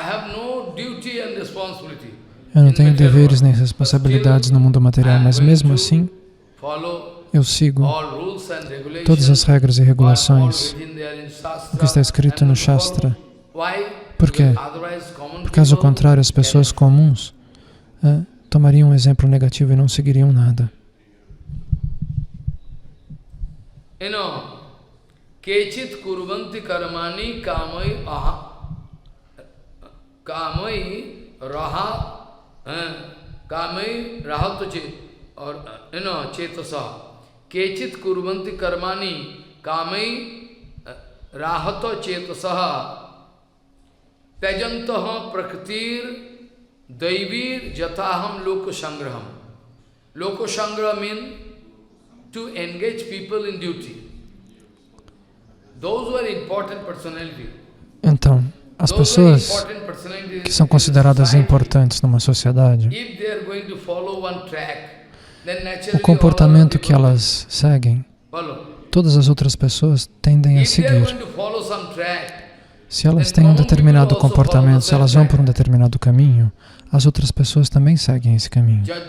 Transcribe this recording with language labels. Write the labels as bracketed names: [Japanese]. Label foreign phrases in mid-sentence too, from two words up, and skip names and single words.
[Portuguese] Eu não tenho deveres nem responsabilidades no mundo material, mas mesmo assim eu sigo todas as regras e regulações, o que está escrito no Shastra. Por quê? Por caso contrário, as pessoas comuns tomariam um exemplo negativo e não seguiriam nada. [Sanskrit] Kechit kurvanti karmani kamai rahat chetasa. Kechit kurvanti karmani kamai rahat chetasaha tajantaha prakritir daivir jataham lokasangraham. [English] Lokasangraha means to engage people in duty. Those who are important personalities. [Portuguese] Então, as pessoas que são consideradas importantes numa sociedade, o comportamento que elas seguem, todas as outras pessoas tendem a seguir. Se elas têm um determinado comportamento, se elas vão por um determinado caminho, as outras pessoas também seguem esse caminho.